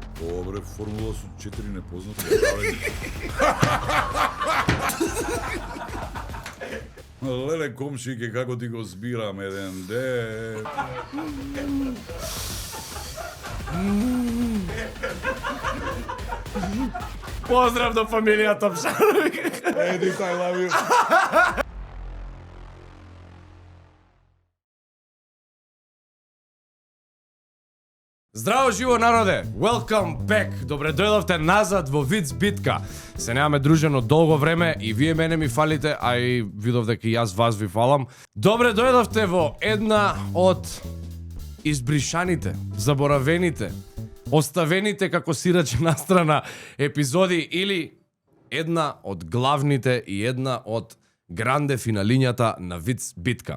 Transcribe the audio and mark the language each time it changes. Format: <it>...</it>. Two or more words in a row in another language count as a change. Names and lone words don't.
<mk>Добре, формула со 4 непознати. Леле, комшике, како ти го збирам еден ден. Поздрав до фамилија Топшаровик. Едит,</mk> <en>I love you.</en> <mk>Здраво живо народе!</mk> <en>Welcome back!</en> <mk>Добре дојдовте назад во Виц битка. Се немаме дружено долго време и вие мене ми фалите, а и видов дека и јас вас ви фалам. Добре дојдовте во една од избришаните, заборавените, оставените како сираче настрана епизоди или една од главните и една од гранде финалињата на Виц битка.</mk>